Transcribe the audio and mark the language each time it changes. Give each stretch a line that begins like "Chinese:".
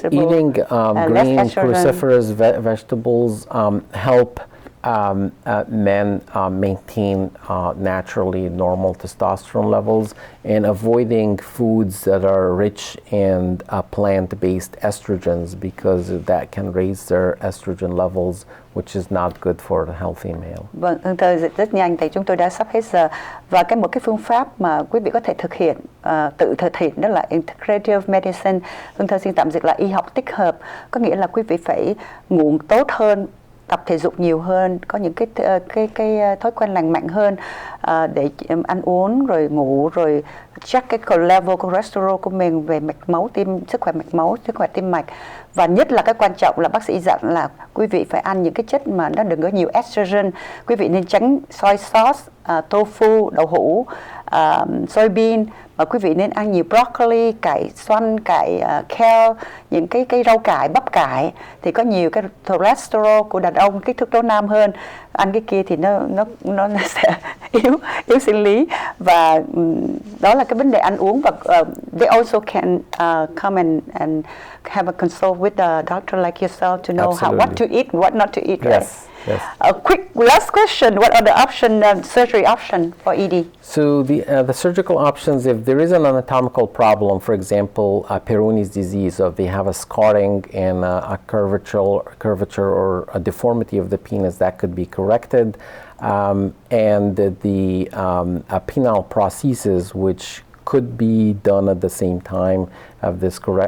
English: So eating green cruciferous vegetables help men maintain naturally normal testosterone levels, and avoiding foods that are rich in plant-based estrogens, because that can raise their estrogen levels, which is not good for the healthy male.
Vietnamese: Vâng, thưa rất nhanh thì chúng tôi đã sắp hết giờ, và một cái phương pháp mà quý vị có thể thực hiện tự thực hiện đó là integrative medicine. Thưa xin tạm dịch là y học tích hợp, có nghĩa là quý vị phải ngủ tốt hơn, tập thể dục nhiều hơn, có những cái thói quen lành mạnh hơn, để ăn uống rồi ngủ rồi check cái level cholesterol của mình, về mạch máu tim, sức khỏe mạch máu, sức khỏe tim mạch. Và nhất là cái quan trọng là bác sĩ dặn là quý vị phải ăn những cái chất mà nó đừng có nhiều estrogen. Quý vị nên tránh soy sauce, tofu, đậu hũ, soybean, và quý vị nên ăn nhiều broccoli, cải xoăn, cải kale, những cái rau cải, bắp cải thì có nhiều cái cholesterol của đàn ông, kích thước tố nam hơn. Ăn cái kia thì nó sẽ yếu sinh lý, và đó là cái vấn đề ăn uống.
English: Và they also can come and have a consult with a doctor like yourself to know what to eat, what not to eat. Right? Yes. Yes. A quick last question: what are the surgery options for ED? So the surgical options, if there is an anatomical problem, for example, Peyronie's disease, or they have a scarring and a curvature or a deformity of the penis, that could be corrected, and the penile prosthesis, which could be done at the same time of this